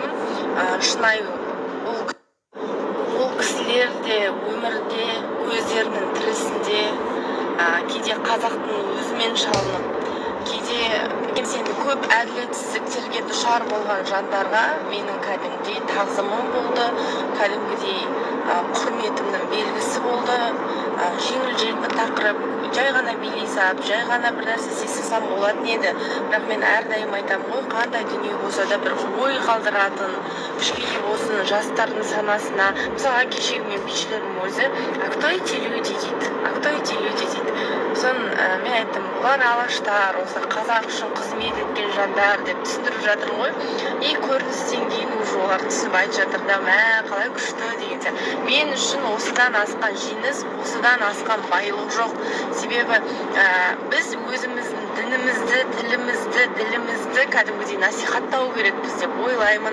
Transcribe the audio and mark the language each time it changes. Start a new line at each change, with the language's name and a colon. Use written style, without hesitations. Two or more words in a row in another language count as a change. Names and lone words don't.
Kazakh: Шынайы ол кісілер де өмірде өздерінің тірісінде кейде қазақтың өзімен шалынып, кейде сенде көп әділетсіздіктерге душар болған жандарға менің кәдімгідей тағзымым болды, кәдімгідей құрметімнің белгісі болды. Жеңіл-желпі тақырып, жай ғана билей салып, жай ғана бір нәрсе істесем болатын еді. Бірақ мен әрдайым айтамын ғой, қандай дүние болса да бір ой қалдыратын, кішкене болсын жастардың санасына. Мысалға кешегі мен бишілердің өзі,
Russian: а кто эти люди дейді, а кто эти люди дейді.
Kazakh: Соны мен айттым, бұлар алаштар, осы қазақ үшін қызмет еткен жандар деп түсіндіріп жатырмын ғой. И көріністен кейін уже олар түсіп айтып жатыр да, мә, қалай күшті деген. Мен үшін осыдан асқан жеңіс, осыдан асқан байлық жоқ. Себебі біз өзіміздің дінімізді, тілімізді, ділімізді кәдімгідей насихаттау керекпіз деп ойлаймын.